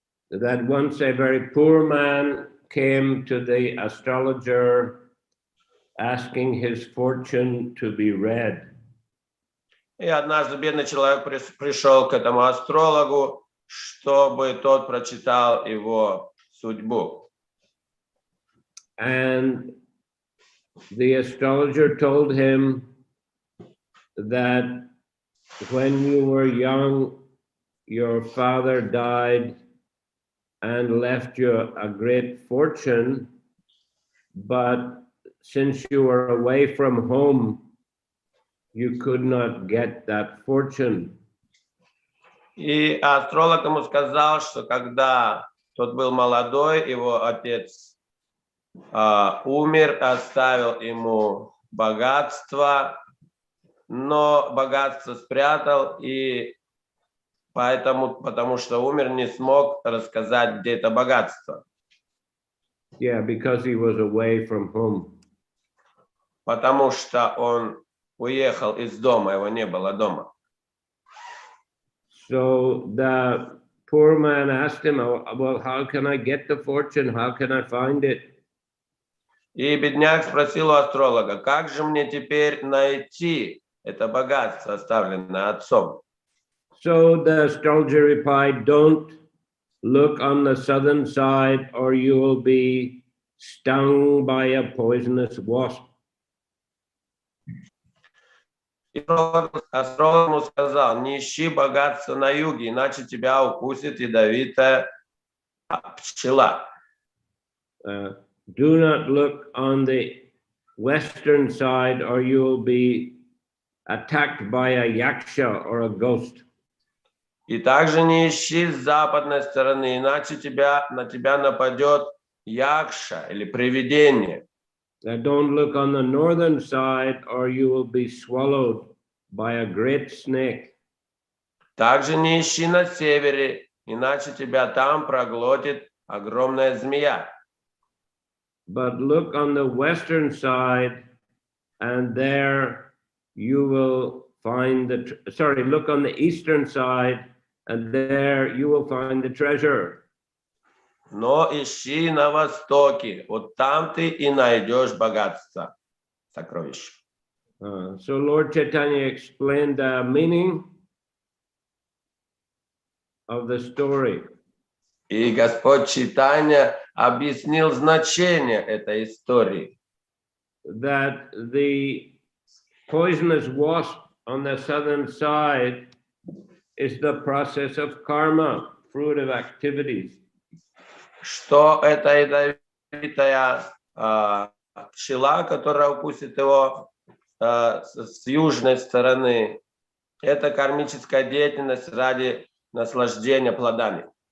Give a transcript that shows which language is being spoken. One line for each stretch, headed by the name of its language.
English: That once a very poor man came to the astrologer asking his fortune to be read.
Russian: И однажды бедный человек пришел к этому астрологу, чтобы тот прочитал его судьбу.
English: And the astrologer told him that when you were young, your father died and left you a great fortune, but since you were away from home, you could not get that fortune.
Russian: И астролог ему сказал, что когда тот был молодой, его отец умер, оставил ему богатство, но богатство спрятал, и потому что умер, не смог рассказать, где это богатство.
English: Yeah, because he was away from home.
Russian: Потому что он уехал из дома, его не было дома.
English: So the poor man asked him, well, how can I get the fortune? How can I find it?
Russian: И бедняк спросил у астролога, как же мне теперь найти это богатство, оставленное отцом?
English: So the astrologer replied, don't look on the southern side or you will be stung by a poisonous wasp.
Russian: И астролог ему сказал, не ищи богатства на юге, иначе тебя укусит ядовитая пчела.
English: Do not look on the western side or you will be attacked by a yaksha or a ghost.
Russian: И также не ищи с западной стороны, иначе на тебя нападет якша или привидение.
English: Don't look on the northern side or you will be swallowed by a great snake.
Russian: Также не ищи на севере, иначе тебя там проглотит огромная змея.
English: But look on the western side and there you will find look on the eastern side and there you will find the treasure.
Russian: Но ищи на востоке, вот там ты и найдешь богатство, сокровища.
English: So Lord Chaitanya explained the meaning of the story.
Russian: И Господь Чайтанья объяснил значение этой истории.
English: That the poisonous wasp on the southern side is the process of karma, fruit of activities.
Russian: Что эта ядовитая пчела, которая укусит его с южной стороны, это кармическая деятельность ради наслаждения плодами.